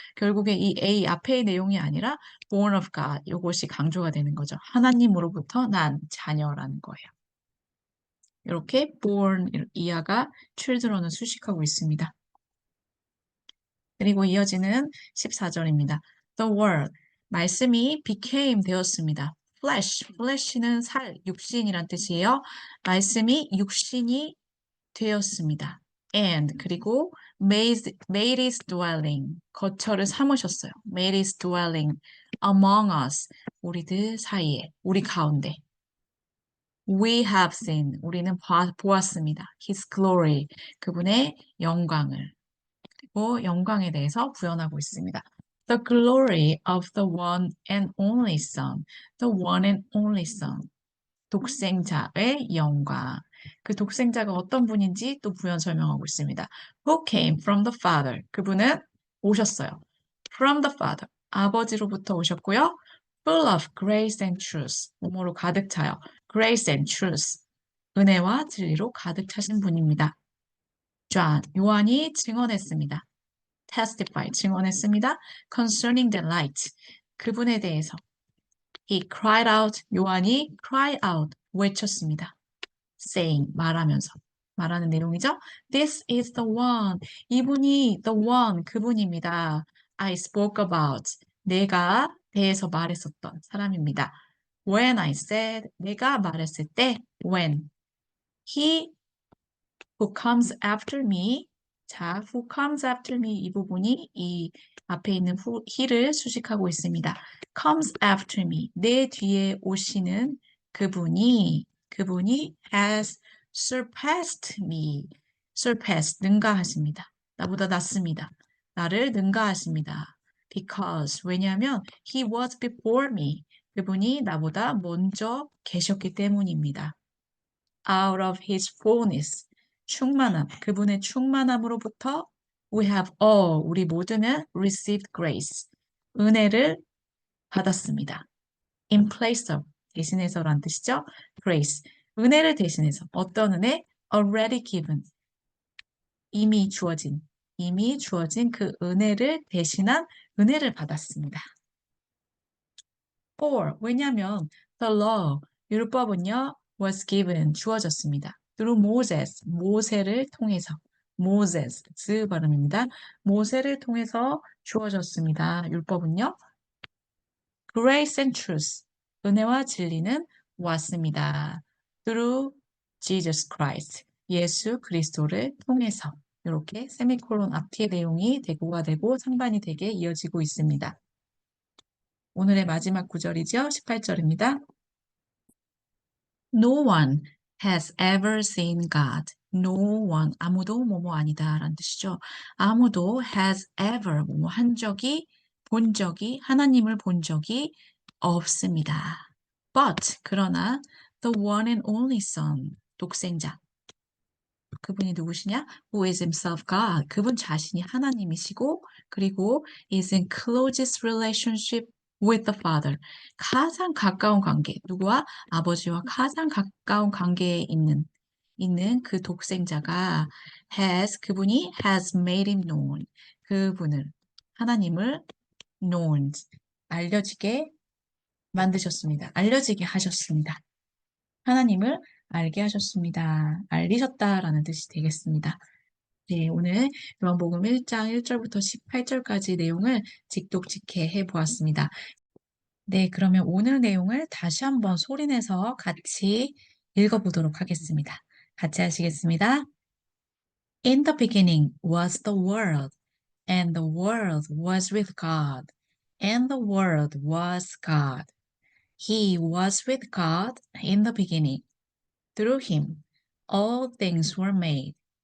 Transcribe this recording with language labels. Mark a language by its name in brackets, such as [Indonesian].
[Korean] 결국에 이 A 앞의 내용이 아니라 born of God 이것이 강조가 되는 거죠. 하나님으로부터 난 자녀라는 거예요. 이렇게 born 이하가 children을 수식하고 있습니다. 그리고 이어지는 14절입니다. [English] The word [Korean] 말씀이 [English] became 되었습니다. [Korean] flesh는 살, 육신이란 뜻이에요. 말씀이 육신이 되었습니다. [English] And 그리고 made his dwelling [Korean] 거처를 삼으셨어요. [English] made his dwelling among us [Korean] 우리들 사이에 우리 가운데 [English] we have seen 우리는 보았습니다. [Korean] his glory 그분의 영광을 그리고 영광에 대해서 구현하고 있습니다. [English] The glory of the one and only son the one and only son [Korean] 독생자의 영광. 그 독생자가 어떤 분인지 또 부연 설명하고 있습니다. [English] Who came from the Father. [Korean] 그분은 오셨어요. [English] From the Father. [Korean] 아버지로부터 오셨고요. [English] Full of grace and truth. [Korean] 뭐뭐로 가득 차요. [English] Grace and truth. [Korean] 은혜와 진리로 가득 차신 분입니다. John. 요한이 증언했습니다. [English] Testify. [Korean] 증언했습니다. [English] Concerning the light. [Korean] 그분에 대해서. [English] He cried out. [Korean] 요한이 cry out. 외쳤습니다. saying, 말하는 내용이죠. [English] This is the one. [Korean] 이분이 the one, 그분입니다. [English] I spoke about. [Korean] 내가 대해서 말했었던 사람입니다. [English] When I said, [Korean] 내가 말했을 때, [English] when. He who comes after me. [Korean] 자, [English] who comes after me [Korean] 이 부분이 이 앞에 있는 he를 수식하고 있습니다. [English] comes after me. [Korean] 내 뒤에 오시는 그분이 [English] has surpassed me. [Korean] surpass, 능가하십니다. 나보다 낫습니다. 나를 능가하십니다. [English] because, 왜냐하면 he was before me. [Korean] 그분이 나보다 먼저 계셨기 때문입니다. [English] out of his fullness, 충만함, [Korean] 그분의 충만함으로부터 [English] we have all, 우리 모두는 received grace, 은혜를 받았습니다. [Korean] in place of, 대신해서란 뜻이죠. grace, 은혜를 대신해서 어떤 은혜? already given, 이미 주어진 그 은혜를 대신한 은혜를 받았습니다. [English] for, 왜냐하면 the law, [Korean] 율법은요 [English] was given, 주어졌습니다. [Korean] through Moses, 모세를 통해서 Moses, 즈 발음입니다. 모세를 통해서 주어졌습니다. 율법은요 grace and truth, 은혜와 진리는 왔습니다. through Jesus Christ, 예수 그리스도를 통해서 이렇게 세미콜론 앞뒤의 내용이 대구가 되고 상반이 되게 이어지고 있습니다. 오늘의 마지막 구절이죠. 18절입니다. [English] No one has ever seen God. No one, [Korean] 아무도 뭐뭐 아니다 라는 뜻이죠. 아무도 has ever, 뭐뭐 한 적이, 본 적이, 하나님을 본 적이 없습니다. [English] But, 그러나, the one and only son, 독생자. [Korean] 그분이 누구시냐? [English] Who is himself God. [Korean] 그분 자신이 하나님이시고, [English] 그리고 is in closest relationship with the Father. [Korean] 가장 가까운 관계, 누구와? 아버지와 가장 가까운 관계에 있는 그 독생자가 그분이 [English] has made him known. [Korean] 그분을, 하나님을 known, 알려지게 만드셨습니다. 알려지게 하셨습니다. 하나님을 알게 하셨습니다. 알리셨다라는 뜻이 되겠습니다. 네, 오늘 요한복음 1장 1절부터 18절까지 내용을 직독직해 해보았습니다. 네, 그러면 오늘 내용을 다시 한번 소리내서 같이 읽어보도록 하겠습니다. 같이 하시겠습니다. [English] In the beginning was the world, and the world was with God, and the world was God. He was with God in the beginning. Through him, all things were made.